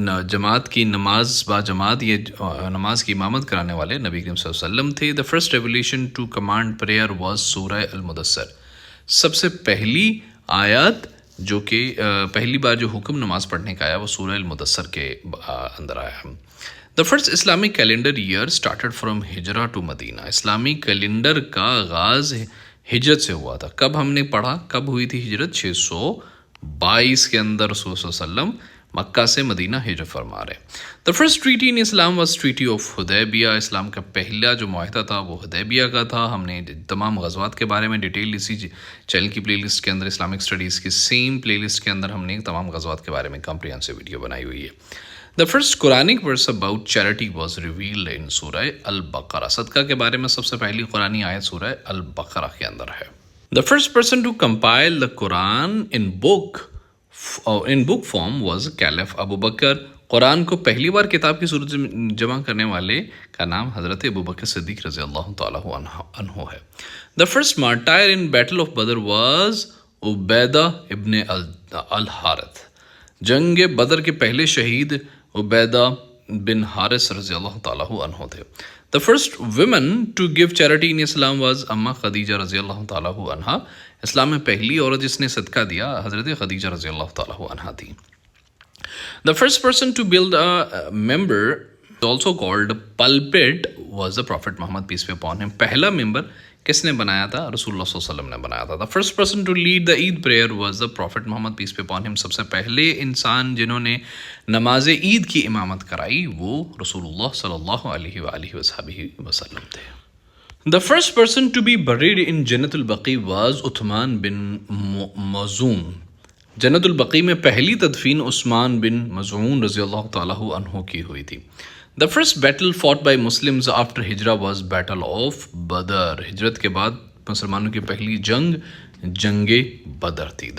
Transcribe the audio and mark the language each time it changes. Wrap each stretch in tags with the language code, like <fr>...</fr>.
<ur>جماعت کی نماز باجماعت یہ نماز کی امامت کرانے والے نبی کریم صلی اللہ علیہ وسلم تھے۔</ur> <en>The first revelation to command prayer was Surah Al-Muddathir.</en> <ur>سب سے پہلی آیت جو کہ پہلی بار جو حکم نماز پڑھنے کا آیا وہ سورہ المدثر کے اندر آیا۔</ur> <en>The first Islamic calendar year started from Hijrah to Madinah.</en> <ur>اسلامی کیلنڈر کا آغاز ہجرت سے ہوا تھا۔ کب ہم نے پڑھا، کب ہوئی تھی ہجرت؟ 622 کے اندر رسول صلی اللہ علیہ وسلم مکہ سے مدینہ ہجرت فرما رہے ہیں.</ur> <en>The first treaty in Islam was Treaty of Hudaybiyah.</en> <ur>اسلام کا پہلا جو معاہدہ تھا وہ حدیبیہ کا تھا. ہم نے تمام غزوات کے بارے میں ڈیٹیل اسی چینل کی پلے لسٹ کے اندر، اسلامک اسٹڈیز کی سیم پلے لسٹ کے اندر ہم نے تمام غزوات کے بارے میں کمپریہنسو ویڈیو بنائی ہوئی ہے.</ur> <en>The first Quranic verse about charity was revealed in Surah Al-Baqarah.</en> <ur>صدقہ کے بارے میں سب سے پہلی قرآنی آیت سورہ البقرہ کے اندر ہے.</ur> <en>The first person to compile the Quran in book form was Caliph Abu Bakr.</en> <ur>قرآن کو پہلی بار کتاب کی صورت میں جمع کرنے والے کا نام حضرت ابو بکر صدیق رضی اللہ تعالیٰ عنہ ہے.</ur> <en>The first martyr in Battle of Badr was Ubaidah ibn al-Harith.</en> <ur>جنگ بدر کے پہلے شہید عبیدہ بن حارث رضی اللہ تعالیٰ عنہ تھے.</ur> <en>The first woman to give charity in Islam was Amma Khadija رضی اللہ تعالیٰ عنہ.</en> <ur>اسلام میں پہلی عورت جس نے صدقہ دیا حضرت خدیجہ رضی اللہ تعالیٰ عنہ تھی.</ur> <en>The first person to build a member, also called pulpit, was the Prophet Muhammad peace be upon him.</en> <ur>پہلا ممبر کس نے بنایا تھا؟ رسول اللہ صلی اللہ علیہ وسلم نے بنایا تھا.</ur> <en>The first person to lead the Eid prayer was the Prophet Muhammad peace be upon him.</en> <ur>سب سے پہلے انسان جنہوں نے نماز عید کی امامت کرائی وہ رسول اللہ صلی اللہ علیہ وآلہ وسلم تھے.</ur> <en>The first person to be buried in Jannat al-Baqi was Usman bin Mazun.</en> <ur>جنت البقیع میں پہلی تدفین عثمان بن مظعون رضی اللہ تعالیٰ عنہ کی ہوئی تھی.</ur> <en>The first battle fought by Muslims after Hijrah was Battle of Badr.</en> <ur>ہجرت کے بعد مسلمانوں کی پہلی جنگ بدر تھی.</ur>